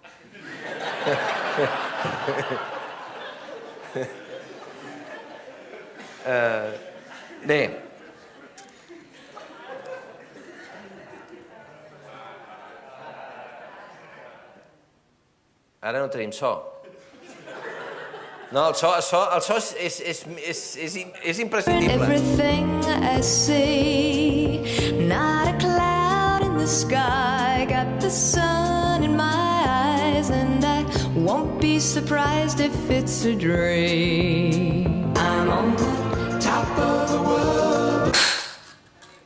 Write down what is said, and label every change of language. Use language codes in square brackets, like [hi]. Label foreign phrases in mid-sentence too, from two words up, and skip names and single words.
[ca] Bé. Ara no tenim so. No, el so és imprescindible. [en] Everything I see, not a cloud in the sky, got the sun in my eyes, and I won't be surprised if it's a dream. I'm on the top of the world.